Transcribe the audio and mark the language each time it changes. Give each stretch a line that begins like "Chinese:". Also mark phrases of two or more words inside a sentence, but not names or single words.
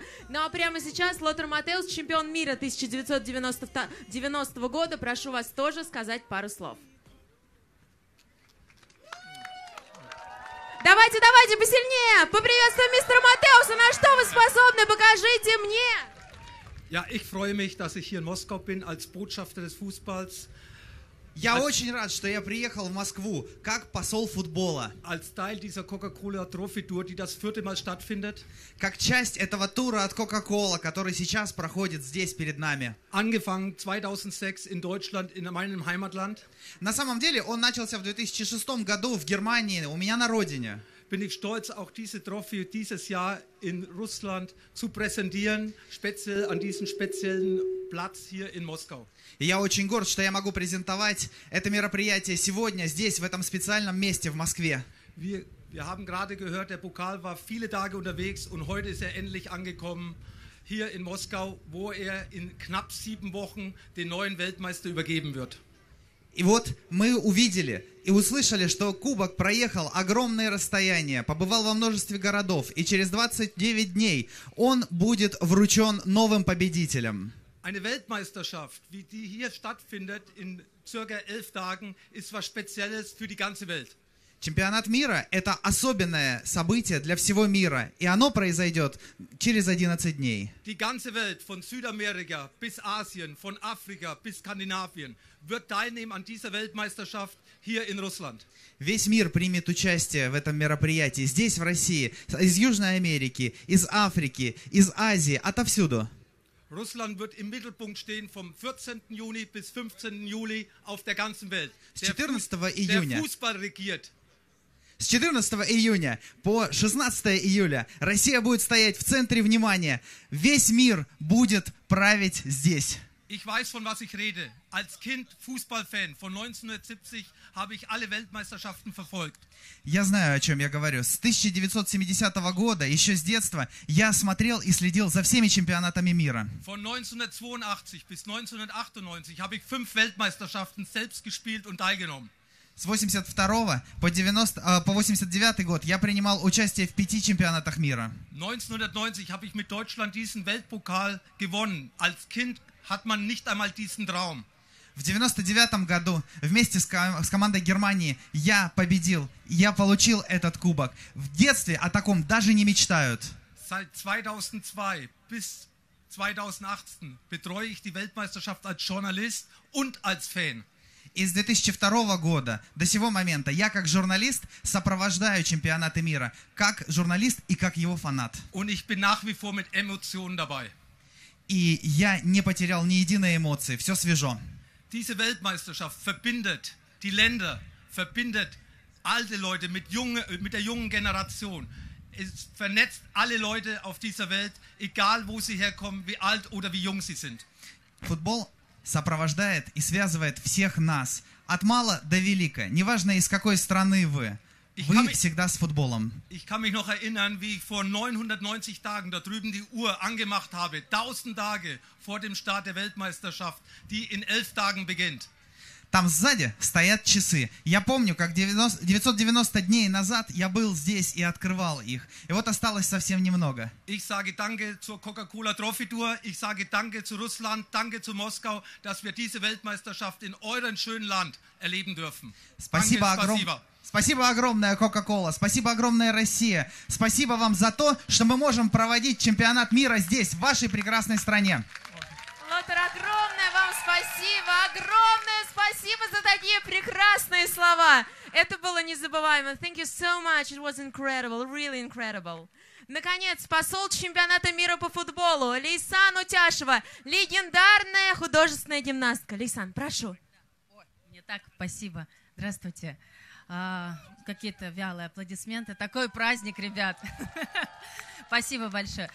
Russian: Ну а прямо сейчас Лотар Матеус, чемпион мира 1990 года, прошу вас тоже сказать пару слов. Давайте посильнее! Поприветствуем мистера Матеуса! На что вы способны? Покажите мне!
German: Ja, ich freue mich, dass ich hier in Moskau bin als Botschafter des Fußballs.
Russian: Я очень рад, что я приехал в Москву как посол футбола.
German: Als Teil dieser Coca-Cola Trophy Tour, die das 4. Mal stattfindet.
Russian: Как часть этого тура от Coca-Cola, который сейчас проходит здесь перед нами.
German: Angefangen 2006 in Deutschland, in meinem Heimatland.
Russian: На самом деле он начался в 2006 году в Германии, у меня на родине.
German: Bin ich stolz, auch diese Trophy dieses Jahr in Russland zu präsentieren, speziell an diesem speziellen Platz hier in Moskau.
Russian: И я очень горд, что я могу презентовать это мероприятие сегодня здесь, в этом специальном месте в Москве.
German: Wir haben gerade gehört, der Pokal war viele Tage unterwegs und heute ist er endlich angekommen hier in Moskau, wo er in knapp 7 Wochen den neuen Weltmeister übergeben wird.
Russian: И вот мы увидели и услышали, что кубок проехал огромные расстояния, побывал во множестве городов, и через 29 дней он будет вручен новым победителям.
German: Eine Weltmeisterschaft, wie die hier stattfindet in circa 11 Tagen, ist was Spezielles für die ganze Welt.
Russian: Чемпионат мира – это особенное событие для всего мира, и оно произойдет через 11 дней.
German: Die ganze Welt, von Südamerika bis Asien, von Afrika bis Skandinavien, wird teilnehmen an dieser Weltmeisterschaft hier in Russland.
Russian: Весь мир примет участие в этом мероприятии здесь, в России, из Южной Америки, из Африки, из Азии, отовсюду.
German: Russland wird im Mittelpunkt stehen vom 14. Juni bis 15. Juli auf der ganzen Welt. Der Fußball regiert.
Russian: С 14 июня по 16 июля Россия будет стоять в центре внимания. Весь мир будет править здесь.
German: Ich weiß, von was ich rede. Als Kind Fußballfan von 1970 habe ich alle Weltmeisterschaften verfolgt.
Russian: Я знаю, о чем я говорю. С 1970 года, еще с детства, я смотрел и следил за всеми чемпионатами мира.
German: Von 1982 bis 1998 habe ich 5 Weltmeisterschaften selbst gespielt und teilgenommen.
Russian: С 82 по 89 год я принимал участие в 5 чемпионатах мира.
German: 1990 habe ich mit Deutschland diesen Weltpokal gewonnen. Als Kind hat man nicht einmal diesen Traum.
Russian: В В 99 году вместе с командой Германии я победил. Я получил этот кубок. В детстве о таком даже не мечтают.
German: Seit 2002 bis 2018 betreue ich die Weltmeisterschaft als Journalist und als Fan.
Russian: И с 2002 года до сего момента я как журналист сопровождаю чемпионаты мира. Как журналист и как его фанат.
German: Und ich bin nach wie vor mit Emotionen dabei.
Russian: И я не потерял ни единой эмоции. Все свежо.
German: Diese Weltmeisterschaft verbindet die Länder, verbindet alte Leute mit der jungen Generation. Es vernetzt alle Leute auf dieser Welt, egal wo sie herkommen, wie alt oder wie jung sie sind.
Russian: Футбол сопровождает и связывает всех нас. От мала до велика. Неважно, из какой страны вы. Вы всегда с футболом.
German: Ich kann mich noch erinnern, wie ich vor 990 Tagen da drüben die Uhr angemacht habe. 1000 Tage vor dem Start der Weltmeisterschaft, die in 11 Tagen beginnt.
Russian: Там сзади стоят часы. Я помню, как 990 дней назад я был здесь и открывал их. И вот осталось совсем немного.
German: Ich sage danke zur Coca-Cola Trophy Tour. Ich sage danke zu Russland, danke zu Moskau, dass wir diese Weltmeisterschaft in eurem schönen Land erleben dürfen.
Russian: Спасибо огромное, Coca-Cola. Спасибо огромное, Россия. Спасибо вам за то, что мы можем проводить чемпионат мира здесь, в вашей прекрасной стране. Лотер, огромное вам спасибо, огромное спасибо за такие прекрасные слова. Это было незабываемо.
English: Thank you so much. It was incredible, really incredible.
Russian: Наконец, посол чемпионата мира по футболу Лейсан Утяшева, легендарная художественная гимнастка. Лейсан, прошу. Мне так, спасибо. Здравствуйте. Какие-то вялые аплодисменты. Такой праздник, ребят. Спасибо большое.